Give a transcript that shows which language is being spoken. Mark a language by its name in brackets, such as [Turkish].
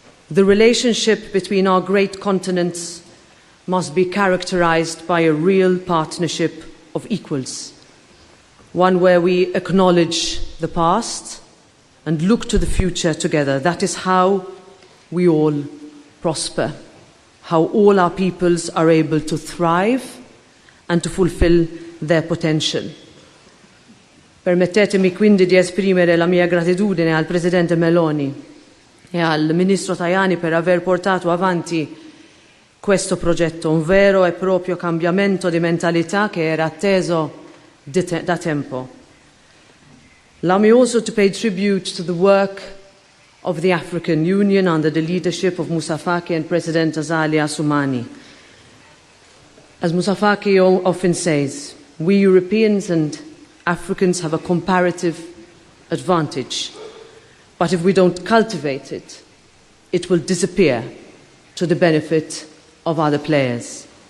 [English] The relationship between our great continents must be characterized by a real partnership of equals, one where we acknowledge the past and look to the future together. That is how we all prosper, how all our peoples are able to thrive and to fulfill their potential. [Italian] Permettetemi quindi di esprimere la mia gratitudine al Presidente Meloni e al Ministro Tajani per aver portato avanti questo progetto, un vero e proprio cambiamento di mentalità che era atteso da tempo. [English] Allow me also to pay tribute to the work of the African Union under the leadership of Moussa Faki and President Azali Assoumani. As Moussa Faki often says, we Europeans and Africans have a comparative advantage, but if we don't cultivate it, it will disappear to the benefit of other players.